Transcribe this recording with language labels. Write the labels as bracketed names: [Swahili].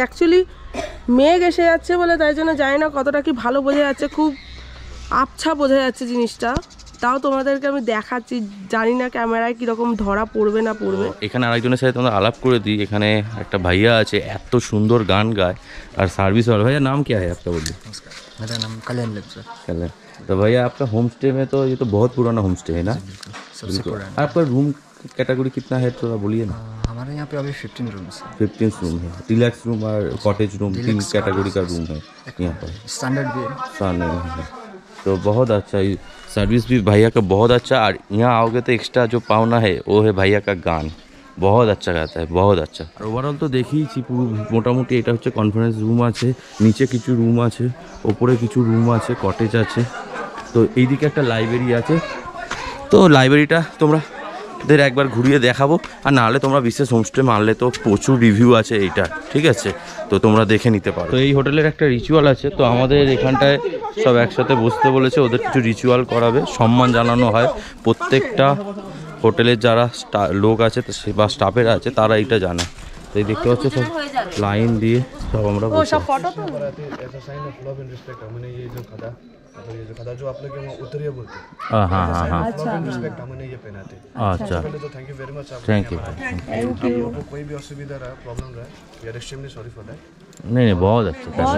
[Bangla] Actually মেঘ এসে যাচ্ছে বলে তাই জন্য জানি না কতটা কি ভালো বোঝা যাচ্ছে, খুব আবছা বোঝা যাচ্ছে জিনিসটা, তাও তোমাদেরকে আমি দেখাচ্ছি। জানি না ক্যামেরায় কীরকম ধরা পড়বে না পড়বে। এখানে আরেকজনের সাথে তোমরা আলাপ করে দিই, এখানে একটা ভাইয়া আছে এত সুন্দর গান গায় আর সার্ভিস वाला। [Hindi] भैया नाम क्या है आपका? बोलिए। मेरा नाम कल्याण लेप सर। कल्याण। तो भैया आपका होम स्टे में तो ये तो बहुत पुराना होम स्टे है ना? सबसे पुराना। आपका रूम कैटेगरी कितना है थोड़ा बोलिए ना। हमारे यहाँ पे अभी 15 रूम्स है। 15 रूम है, रिलैक्स रूम और कॉटेज रूम, 3 कैटेगरी का रूम है यहाँ पर। स्टैंडर्ड भी है। स्टैंडर्ड है, तो बहुत अच्छा, सर्विस भी भैया का बहुत अच्छा। और यहाँ आओगे तो एक्स्ट्रा जो पावना है वो है भैया का गान, बहुत अच्छा गाता है, बहुत अच्छा। [Bangla] আর ওভারঅল তো দেখিয়েছি পুরো মোটামুটি। এটা হচ্ছে কনফারেন্স রুম আছে, নিচে কিছু রুম আছে, ওপরে কিছু রুম আছে, কটেজ আছে। তো এইদিকে একটা লাইব্রেরি আছে, তো লাইব্রেরিটা তোমাদের একবার ঘুরিয়ে দেখাবো। আর নাহলে তোমরা বিশেষ হোমস্টে মারলে তো প্রচুর রিভিউ আছে এইটা, ঠিক আছে? তো তোমরা দেখে নিতে পারো। তো এই হোটেলের একটা রিচুয়াল আছে, তো আমাদের এখানটায় সব একসাথে বসতে বলেছে, ওদের কিছু রিচুয়াল করাবে, সম্মান জানানো হয় প্রত্যেকটা হোটেলের যারা লোক আছে বা স্টাফেরা আছে তারা এটা জানে। তো এই দেখতে পাচ্ছ সব লাইন দিয়ে সব আমরা সব ফটো তো [Hindi] ये जो खदा जो आप लोग उतरिया बोलते हैं। हाँ हाँ हाँ हाँ, रिस्पेक्ट हमने ये पहनाते हैं। अच्छा, पहले तो thank you very much. Thank you. आपको कोई भी असुविधा रहा, प्रॉब्लम रहा, [English] We are extremely sorry for that. [Hindi] नहीं नहीं, बहुत अच्छा,